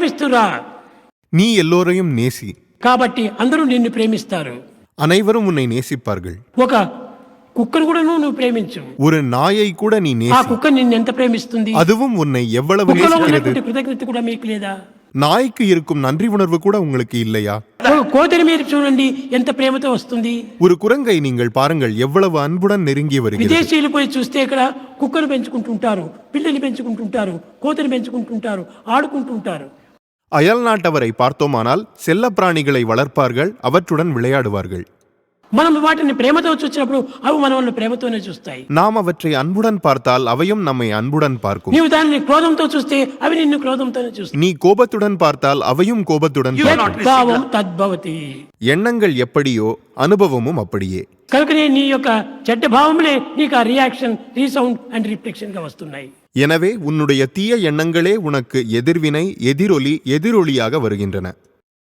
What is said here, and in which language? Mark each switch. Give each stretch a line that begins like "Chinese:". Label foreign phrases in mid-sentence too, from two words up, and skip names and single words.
Telugu: ప్రేమిస్తురా,
Tamil: நீ எல்லோரையும் நேசி,
Telugu: కాబట్టి అందరూ నిన్ను ప్రేమిస్తారు.
Tamil: அனைவரும் உன்னை நேசிப்பார்கள்.
Telugu: ఒక కుక్కను కూడా నువ్వు ప్రేమించు,
Tamil: ஒரு நாயை கூட நீ ఆ நேசி,
Telugu: కుక్క నిన్ను ఎంత ప్రేమిస్తుంది?
Tamil: அதுவும் உன்னை எவ்வளவு
Telugu: కుక్కలో
Tamil: நேசிக்கிறது.
Telugu: ఉన్నటువంటి కృతజ్ఞత కూడా మీకు లేదా?
Tamil: நாய்க்கு இருக்கும் நன்றி உணர்வு கூட உங்களுக்கு இல்லையா?
Telugu: ఒక కోతిని మీరు చూడండి, ఎంత ప్రేమతో వస్తుంది.
Tamil: ஒரு குரங்கை நீங்கள் பாருங்கள், எவ்வளவு அன்புடன் நெருங்கி வருகிறது.
Telugu: విదేశీయులు పోయి చూస్తే ఇక్కడ కుక్కను పెంచుకుంటుంటారు, పిల్లిని పెంచుకుంటుంటారు, కోతిని పెంచుకుంటుంటారు, ఆడుకుంటుంటారు.
Tamil: அயல் நாட்டவரை பார்த்தோமானால் செல்ல பிராணிகளை வளர்ப்பார்கள், அவற்றுடன் விளையாடுவார்கள்.
Telugu: మనం వాటిని ప్రేమతో చూసినప్పుడు అవి మనల్ని ప్రేమతోనే చూస్తాయి.
Tamil: நாம் அவற்றை அன்புடன் பார்த்தால் அவையும் நம்மை அன்புடன் பார்க்கும்.
Telugu: నీవు దానిని క్రోధంతో చూస్తే అవి నిన్ను క్రోధంతోనే చూస్తాయి.
Tamil: நீ கோபத்துடன் பார்த்தால் அவையும் கோபத்துடன் பார்க்கும்.
Sanskrit: భావం తద్భవతి.
Tamil: எண்ணங்கள் எப்படியோ அனுபவமும் அப்படியே.
Telugu: కనుకనే నీ యొక్క చెడ్డ భావములే నీకు ఆ
English: reaction, resound and reflection
Telugu: గా వస్తున్నాయి.
Tamil: எனவே உன்னுடைய தீய எண்ணங்களே உனக்கு எதிர்வினை, எதிரொலியாக வருகின்றன.